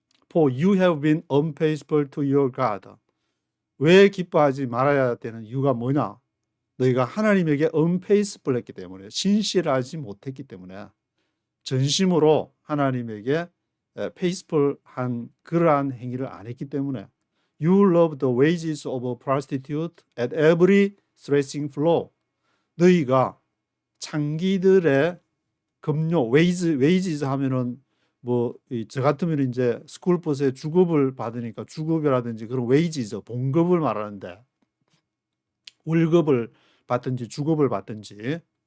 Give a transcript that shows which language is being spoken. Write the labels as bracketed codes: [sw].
[en] For you have been unfaithful to your God. [ko] 왜 기뻐하지 말아야 되는 이유가 뭐냐? 너희가 하나님에게 unfaithful 했기 때문에, 신실하지 못했기 때문에, 전심으로 하나님에게 faithful한 그러한 행위를 안 했기 때문에. [en] You love the wages of a prostitute at every threshing floor. [ko] 너희가 창기들의 급료, wages 하면은 저 같으면 이제 스쿨버스에 주급을 받으니까 주급이라든지 그런 웨이지죠. 봉급을 말하는데 월급을 받든지 주급을 받든지.